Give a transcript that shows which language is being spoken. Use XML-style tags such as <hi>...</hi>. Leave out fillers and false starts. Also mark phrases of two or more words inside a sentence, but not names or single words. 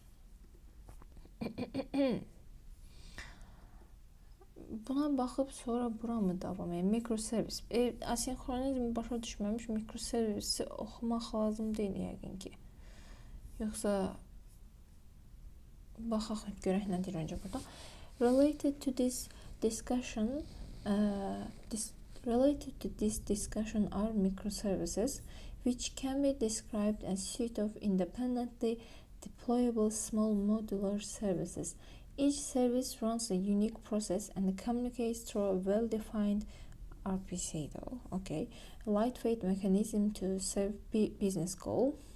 <az>Buna baxıb sonra bura mı davam edir? Mikroservis. Asinkronizmi başa düşməmiş mikroservisi oxumaq lazım deyil yəqin ki. Yoxsa baxaq görək nə deyir öncə burada.</az> <en>Related to this discussion are microservices, which can be described as a suite of independently deployable small modular services. Each service runs a unique process and communicates through a well-defined RPC, okay, a lightweight mechanism to serve business goal.</en>